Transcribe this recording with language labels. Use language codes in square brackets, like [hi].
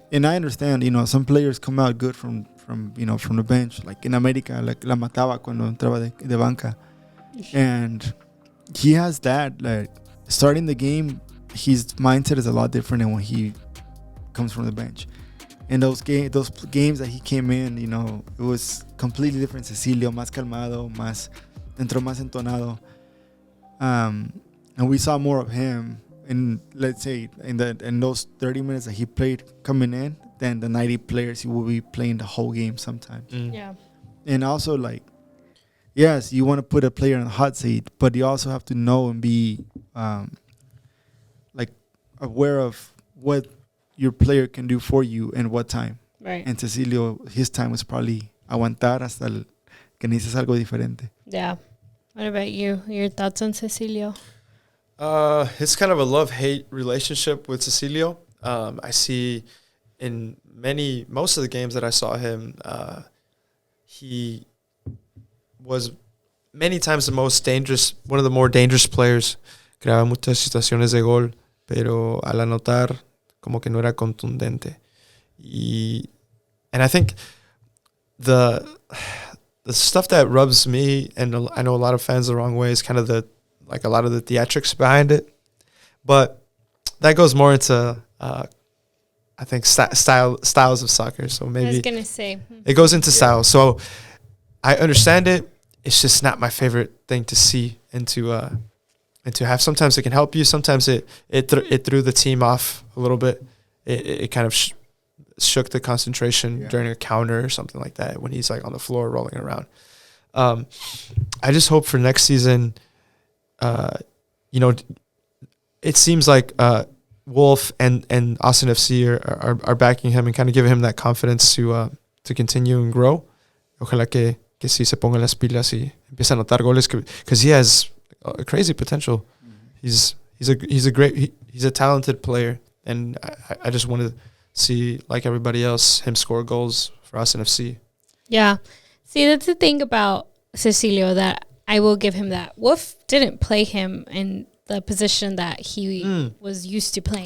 [en] And I understand, some players come out good from the bench, like in America, like [es] La Mataba cuando entraba de banca. [en] And he has that, like, starting the game, his mindset is a lot different than when he comes from the bench. And those games that he came in, it was completely different. [es] Cecilio, más calmado, entró más entonado. [en] And we saw more of him. And let's say in those 30 minutes that he played coming in, than the 90 players he will be playing the whole game sometimes. Yeah. And also, yes, you want to put a player in the hot seat, but you also have to know and be aware of what your player can do for you and what time. Right. And Cecilio, his time was probably [es] aguantar hasta que necesitas algo diferente. [en] Yeah. What about you? Your thoughts on Cecilio? It's kind of a love-hate relationship with Cecilio. I see in most of the games that I saw him, he was many times one of the more dangerous players. [es] Creaba muchas situaciones de gol, pero al anotar, como que no era contundente. [en] And I think the stuff that rubs me, and I know a lot of fans the wrong way, is kind of a lot of the theatrics behind it. But that goes more into, I think, styles of soccer. So maybe I was going to say. it goes into style. So I understand it. it's just not my favorite thing to see and to have. Sometimes it can help you. Sometimes it threw the team off a little bit. It kind of shook the concentration during a counter or something like that when he's like on the floor rolling around. I just hope for next season, it seems like Wolf and Austin FC are backing him and kind of giving him that confidence to continue and grow. [es] Ojalá que sí se ponga las pilas y empieza a anotar goles [en] because he has crazy potential. Mm-hmm. He's a talented player, and I just want to see, like everybody else, him score goals for Austin FC. Yeah. See, that's the thing about Cecilio that I will give him that. Wolf didn't play him in the position that he was used to playing.